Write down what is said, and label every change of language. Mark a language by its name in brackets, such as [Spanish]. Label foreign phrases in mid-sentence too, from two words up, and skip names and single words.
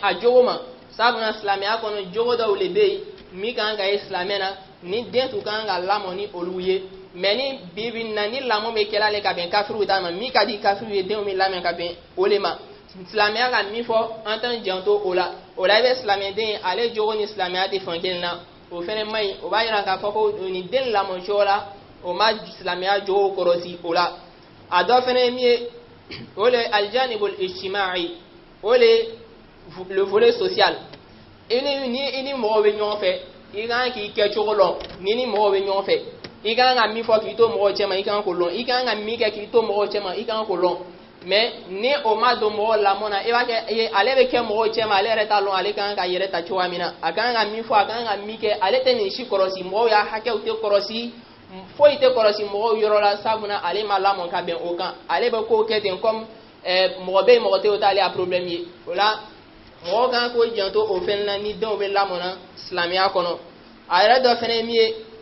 [Bambara] a jogo ma sabula silamɛya kɔnɔ jogo dɔw le bɛ yen min kan ka ye silamɛ na ni den tun kan ka lamɔ ni olu ye mais ni bibi na ni lamɔ bɛ kɛla le ka bɛn kafiriw ta ma min ka di kafiriw ye denw bɛ lamɛn ka bɛn o le ma silamɛya ka min fɔ an t'an janto o la i bɛ silamɛden ye ale jogo ni silamɛya tɛ fan kelen na o fɛnɛ man ɲi o b'a yira k'a fɔ ko ni den lamɔ cogo la o ma silamɛya jogo kɔrɔsi o la a dɔ fɛnɛ ye min ye o le [Arabic] الجانب الاجتماعي [Bambara] o le le [French] volet social [Bambara] i ni mɔgɔw bɛ ɲɔgɔn fɛ i kan k'i kɛ cogo lɔn ni mɔgɔw bɛ ɲɔgɔn fɛ i kan ka min fɔ k'i to mɔgɔw cɛma i kan k'o lɔn i kan ka min kɛ k'i to mɔgɔw cɛma i kan k'o lɔn mais ni o ma don mɔgɔw lamɔ na i b'a kɛ ale bɛ kɛ mɔgɔw cɛma ale yɛrɛ t'a lɔn ale kan ka yɛrɛ ta cogoya min na a kan ka min fɔ a kan ka min kɛ ale tɛ nin si kɔlɔsi mɔgɔw y'a hakɛw tɛ kɔlɔsi foyi tɛ kɔlɔsi mɔgɔw yɔrɔ la sabula ale ma lamɔ ka bɛn o kan ale bɛ kow kɛ ten comme mɔgɔ bɛ yen mɔgɔ tɛ o t'ale a problème ye o la mɔgɔw kan k'o janto o fɛn na ni denw bɛ lamɔ na silamɛya kɔnɔ a yɛrɛ dɔ fɛnɛ min ye